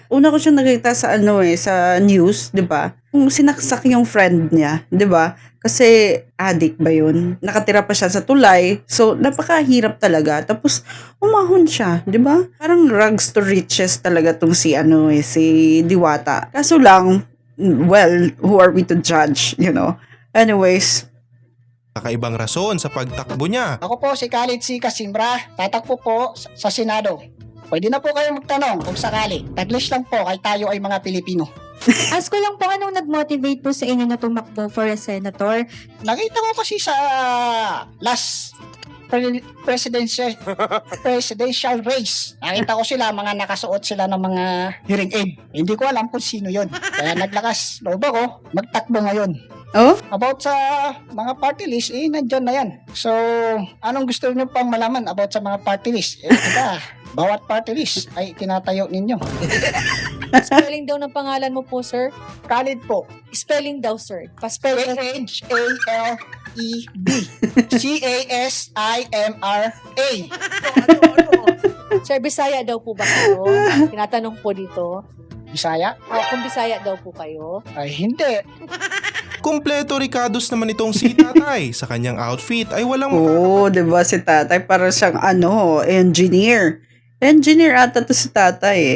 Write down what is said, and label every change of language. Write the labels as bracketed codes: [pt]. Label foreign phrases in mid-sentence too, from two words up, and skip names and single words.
[tl] Una ko siya nakita sa sa news, 'di ba? Kung sinaksak yung friend niya, 'di ba? Kasi addict ba yun? Nakatira pa siya sa tulay. So, napakahirap talaga. Tapos, umahon siya. Di ba? Parang [en] rags to riches [tl] talaga tong si Diwata. Kaso lang, [en] well, who are we to judge, you know? [tl] Anyways. Kakaibang rason sa pagtakbo niya. Ako po si Khalid C. Casimbra. Tatakbo po sa Senado. Pwede na po kayo magtanong kung sakali. Taglish lang po kay tayo ay mga Pilipino. Ask ko lang po, anong nag-motivate po sa inyo na tumakbo [en] for a senator? [tl] Nakita ko kasi sa [en] last presidential race. [tl] Nakita ko sila, mga nakasuot sila ng mga [en] hearing aid. [tl] Hindi ko alam kung sino yon. Kaya naglakas loob ako, magtakbo ngayon. About sa mga [en] party list, [tl] nandyan na yan. So, anong gusto niyo pang malaman about sa mga [en] party list? [tl] Bawat [en] party list [tl] ay tinatayo ninyo. Spelling daw ng pangalan mo po, sir? Khalid po. Spelling daw, sir. H-A-L-E-D C-A-S-I-M-R-A. Sir, Bisaya daw po ba kayo? Tinatanong po dito. Bisaya? Kung Bisaya daw po kayo? Ay, hindi. Kumpleto Ricados naman itong si Tatay. Sa kanyang outfit ay walang... diba si Tatay? Parang siyang engineer. Engineer ata to si Tatay eh.